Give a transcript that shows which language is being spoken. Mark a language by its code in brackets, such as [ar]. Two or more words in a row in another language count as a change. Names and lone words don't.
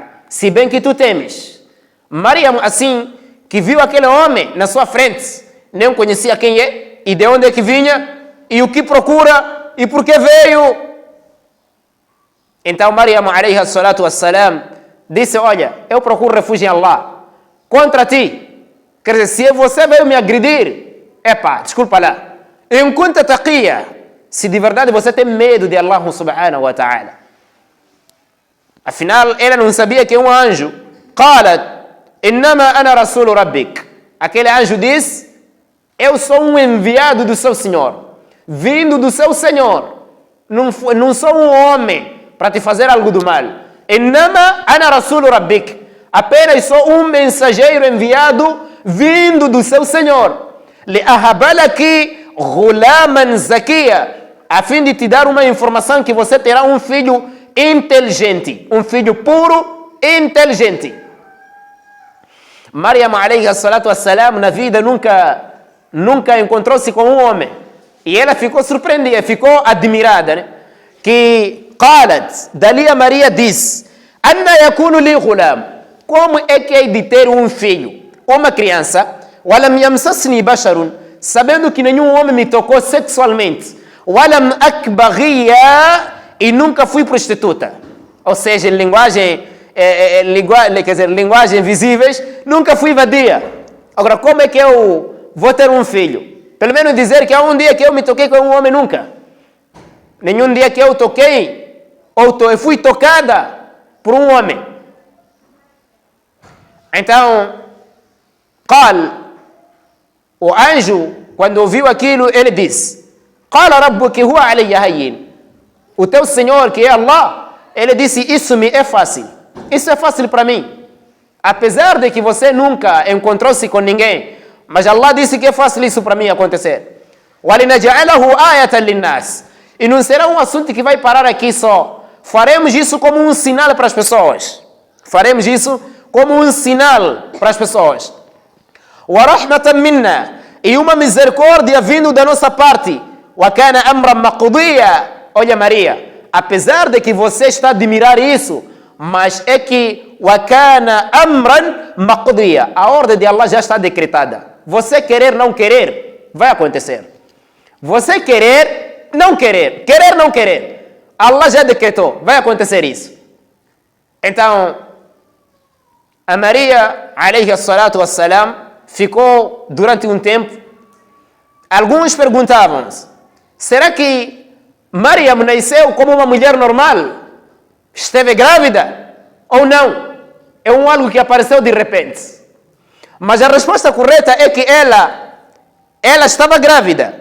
[pt] Se bem que tu temes. Maryam, assim, que viu aquele homem na sua frente, nem conhecia quem é, e de onde é que vinha, e o que procura, e por que veio. [ar] Então Maryam, عليها الصلاة والسلام, [pt] disse, olha, eu procuro refúgio em Allah contra ti. Quer dizer, se você veio me agredir, desculpa lá. [ar] إن كنت تقيا, [pt] se de verdade você tem medo de [ar] الله سبحانه و تعالى. [pt] Afinal, ela não sabia que é um anjo. [ar] قالت إنما أنا رسول ربك. [pt] Aquele anjo disse, eu sou um enviado do seu Senhor, vindo do seu Senhor. Não sou um homem para te fazer algo do mal. [ar] إنما أنا رسول ربك. [pt] Apenas sou um mensageiro enviado vindo do seu Senhor. [ar] لأهب لك غلاما زكيا, [pt] a fim de te dar uma informação que você terá um filho inteligente, um filho puro e inteligente. [ar] Maryam, عليها الصلاة والسلام, [pt] na vida nunca encontrou-se com um homem. E ela ficou surpreendida, ficou admirada, né? Que qalat, dali a Maria disse, [ar] أنى يكون لي غلام, [pt] como é que é de ter um filho, uma criança, [ar] ولم يمسسني بشر, [pt] sabendo que nenhum homem me tocou sexualmente, [ar] ولم أك بغيا, [pt] e nunca fui prostituta. Ou seja, em linguagem visíveis, nunca fui vadia. Agora, como é que eu vou ter um filho? Pelo menos dizer que há um dia que eu me toquei com um homem, nunca. Nenhum dia que eu toquei, ou fui tocada por um homem. Então, o anjo, quando ouviu aquilo, ele disse, [ar] قال ربك هو علي هين. [pt] O teu Senhor, que é Allah, ele disse, isso me é fácil. Isso é fácil para mim. Apesar de que você nunca encontrou-se com ninguém, mas Allah disse que é fácil isso para mim acontecer. [ar] وَلِنَجْعَلَهُ آيَةً لِلنَّاسِ. [pt] E não será um assunto que vai parar aqui só. Faremos isso como um sinal para as pessoas. Faremos isso como um sinal para as pessoas. [ar] وَرَحْمَةً مِنَّا. [pt] E uma misericórdia vindo da nossa parte. [ar] وَكَانَ أَمْرًا مَقْضِيًّا. [pt] Olha Maria, apesar de que você está a admirar isso, mas é que [ar] وَكَانَ أَمْرًا مَقْضِيًّا. [pt] A ordem de Allah já está decretada. Você querer, não querer, vai acontecer. Você querer, não querer, Allah já decretou, vai acontecer isso. Então, a Maria, [ar] عليها الصلاة والسلام, [pt] ficou durante um tempo. Alguns perguntavam, será que Maryam nasceu como uma mulher normal? Esteve grávida? Ou não? É algo que apareceu de repente. Mas a resposta correta é que ela estava grávida.